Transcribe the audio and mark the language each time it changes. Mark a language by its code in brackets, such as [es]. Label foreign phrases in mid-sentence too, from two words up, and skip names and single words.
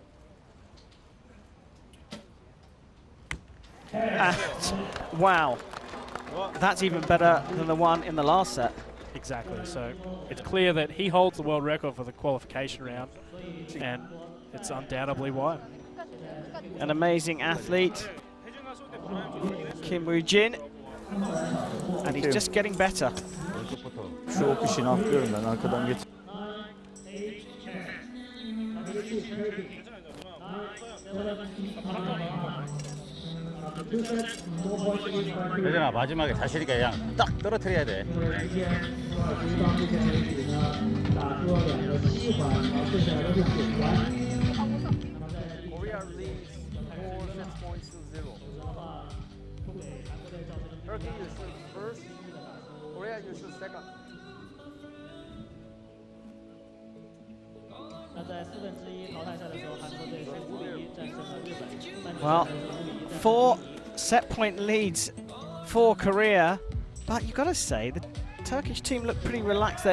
[en] Wow, that's even better than the one in the last set. Exactly, so it's clear that he holds the world record for the qualification round, and it's undoubtedly why. An amazing athlete, Kim Woo-jin, and he's just getting better. [tr] Şu ok işini atlıyorum ben arkadan geç. [ko] 예전아 마지막에 자신있게 그냥 딱 떨어뜨려야 돼. [en] Korea leads 4 points to 0. Turkey, you shoot first. Korea, you shoot second. Well, 4 set point leads for Korea, but you've got to say the Turkish team look pretty relaxed there.